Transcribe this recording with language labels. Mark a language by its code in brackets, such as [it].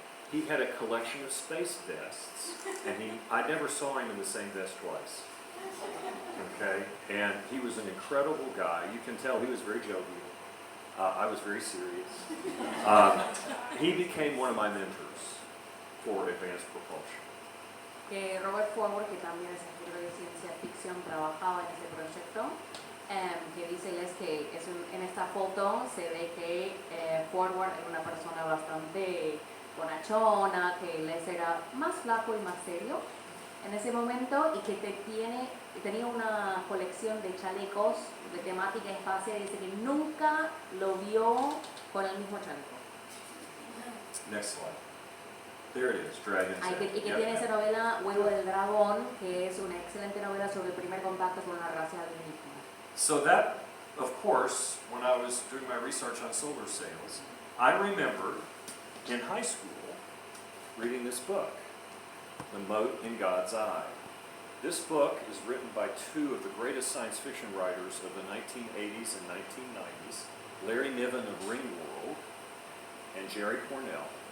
[en] He had a collection of space vests, and I never saw him in the same vest twice. Okay, and he was an incredible guy. You can tell he was very jovial. I was very serious. He became one of my mentors for advanced propulsion. [es] Que Robert Forward, que también es escritor de ciencia ficción, trabajaba en este proyecto, que dice que en esta foto se ve que Forward era una persona bastante bonachona, que él era más flaco y más serio en ese momento y que tenía una colección de chalecos de temática espacial y dice que nunca lo vio con el mismo chaleco. [en] Next slide. There it is, Dragon's Egg. [es] Y que tiene esa novela Huevo del Dragón, que es una excelente novela sobre el primer contacto con una raza alienígena. [en] So that, of course, when I was doing my research on solar sails, I remembered in high school reading this book, The Mote in God's Eye. This book is written by 2 of the greatest science fiction writers of the 1980s and 1990s, Larry Niven of Ringworld and Jerry Cornell.